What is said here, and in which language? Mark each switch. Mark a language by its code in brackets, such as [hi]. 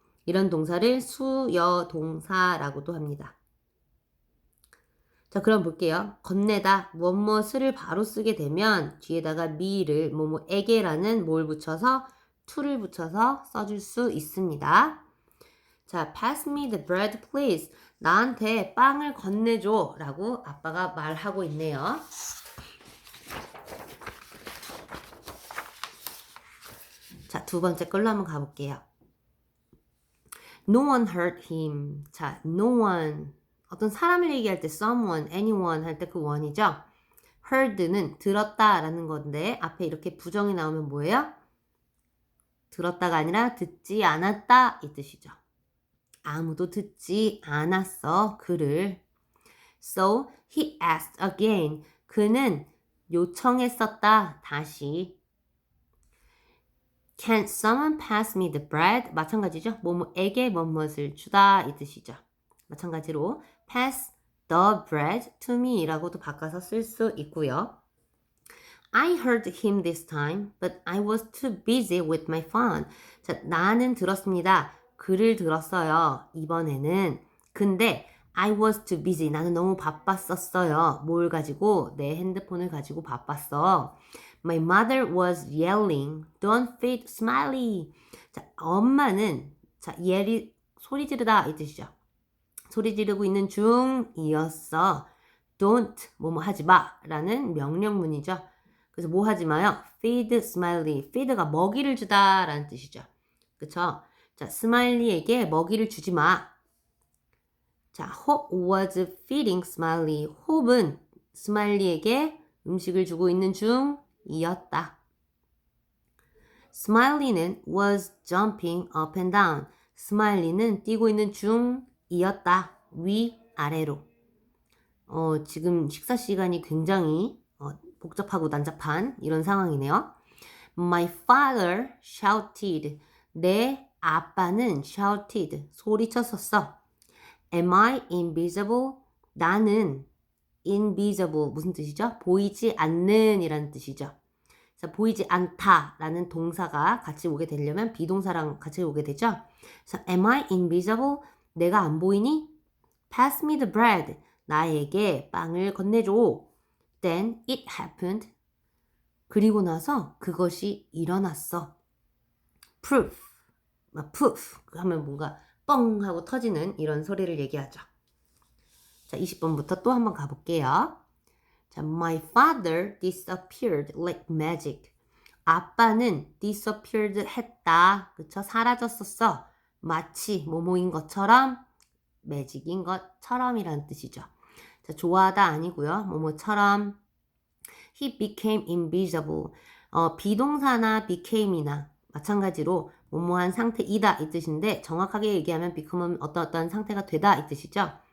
[ko] 이런 동사를 수여 동사라고도 합니다. 자, 그럼 볼게요. 건네다, 무엇을 바로 쓰게 되면 뒤에다가 me를 뭐뭐에게라는 뭘 붙여서 to를 붙여서 써줄 수 있습니다. [en] 자, pass me the bread please. [ko] 나한테 빵을 건네줘 라고 아빠가 말하고 있네요. 자, 두 번째 걸로 한번 가볼게요. [en] No one hurt him. [ko] 자, no one. 어떤 사람을 얘기할 때 someone, anyone 할 때 그 one이죠. heard는 들었다라는 건데 앞에 이렇게 부정이 나오면 뭐예요? 들었다가 아니라 듣지 않았다 이 뜻이죠. 아무도 듣지 않았어 그를. [en] So he asked again. [ko] 그는 요청했었다 다시. [en] Can someone pass me the bread? [ko] 마찬가지죠. 뭐뭐에게 뭐뭇을 주다 이 뜻이죠. 마찬가지로 [en] pass the bread to me [ko] 라고도 바꿔서 쓸 수 있고요. [en] I heard him this time, but I was too busy with my phone. [ko] 자, 나는 들었습니다. 그를 들었어요. 이번에는. 근데 [en] I was too busy. [ko] 나는 너무 바빴었어요. 뭘 가지고? 내 핸드폰을 가지고 바빴어. [en] My mother was yelling, don't feed Smiley. [ko] 자, 엄마는 자, yell이 소리 지르다 이 뜻이죠. 소리 지르고 있는 중이었어. Don't 뭐뭐 하지 마 라는 명령문이죠. 그래서 뭐 하지 마요? [en] Feed Smiley. [ko] feed가 먹이를 주다 라는 뜻이죠. 그쵸? 자, 스마일리에게 먹이를 주지 마. [en] 자, Hope was feeding Smiley. [ko] Hope은 스마일리에게 음식을 주고 있는 중이었다. [en] Smiley는 was jumping up and down. [ko] 스마일리는 뛰고 있는 중이었다. 위, 아래로. 지금 식사 시간이 굉장히 복잡하고 난잡한 이런 상황이네요. [en] My father shouted. [ko] 내 아빠는 [en] shouted. [ko] 소리쳤었어. [en] Am I invisible? [ko] 나는 invisible. 무슨 뜻이죠? 보이지 않는 이라는 뜻이죠. 자, 보이지 않다라는 동사가 같이 오게 되려면 비동사랑 같이 오게 되죠. [en] 그래서 am I invisible? [ko] 내가 안 보이니? [en] Pass me the bread. [ko] 나에게 빵을 건네줘. [en] Then it happened. [ko] 그리고 나서 그것이 일어났어. [en] Proof. [ko] poof 하면 뭔가 뻥 하고 터지는 이런 소리를 얘기하죠. 자, 20번부터 또 한번 가볼게요. [en] 자, my father disappeared like magic. [ko] 아빠는 disappeared 했다. 그쵸? 사라졌었어. 마치 뭐뭐인 것처럼, 매직인 것처럼이라는 뜻이죠. 자, 좋아하다 아니고요. 뭐뭐처럼. [en] He became invisible. [ko] 비동사나 became이나 마찬가지로 뭐뭐한 상태이다 이 뜻인데 정확하게 얘기하면 become은 어떤 상태가 되다 이 뜻이죠.